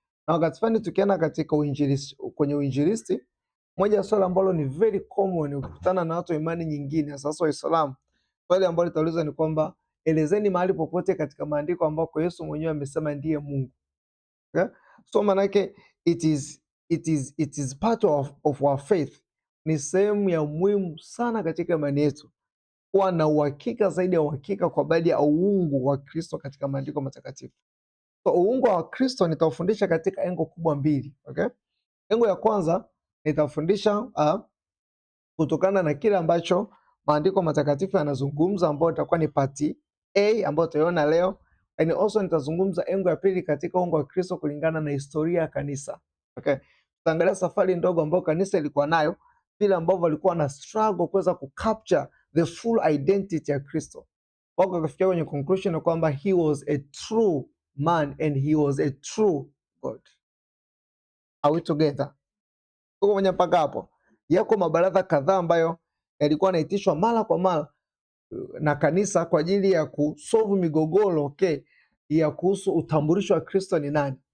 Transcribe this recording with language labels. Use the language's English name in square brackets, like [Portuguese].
[Swahili] Na wakati fulani tukienda katika uinjilisti, kwenye uinjilisti, moja ya swali ambalo ni [English] very common [Swahili] ukikutana na watu wa imani nyingine, sasa Waislamu, swali ambalo litaulizwa ni kwamba elezeni mahali popote katika maandiko ambako Yesu mwenyewe amesema ndiye Mungu. Okay? [English] So manake it is part of our faith. [Swahili] Ni sehemu ya muhimu sana katika imani yetu kuwa na uhakika zaidi ya uhakika kwa baadhi ya uungu wa Kristo katika maandiko matakatifu. So uungu wa Kristo nitaufundisha katika engo kubwa mbili. Okay? Engo ya kwanza nitafundisha kutokana na kile ambacho maandiko matakatifu yanazungumza, ambayo itakuwa ni pati A ambayo tutaiona leo, and also nitazungumza engo ya pili katika uungu wa Kristo kulingana na historia ya kanisa. Okay? Tutaangalia safari ndogo ambayo kanisa ilikuwa nayo, vile ambavyo walikuwa na struggle kuweza kucapture [English] the full identity [Swahili] ya Kristo. Wako wakafikia kwenye conclusion kwamba [English] he was a true man and he was a true God. Are we together? [Swahili] Tuko kwenye mpaka hapo. Yako mabaraza kadhaa ambayo yalikuwa yanaitishwa mara kwa mara na kanisa kwa ajili ya kusolve migogoro, okay, ya kuhusu utambulisho wa Kristo ni nani.